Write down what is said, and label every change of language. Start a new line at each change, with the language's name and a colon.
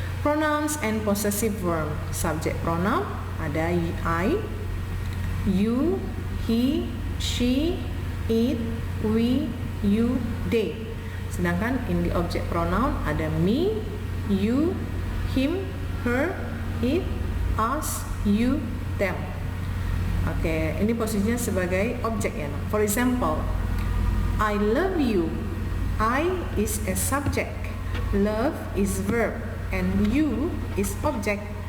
English: Pronouns and possessive verb. Subject pronoun ada I, you, he, she, it, we, you, they. Sedangkan in the object pronoun ada me, you, him, her, it, us, you, them.
Indonesian: Oke, ini posisinya sebagai objek ya.
English: For example, I love you. I is a subject, love is verb, and you is object.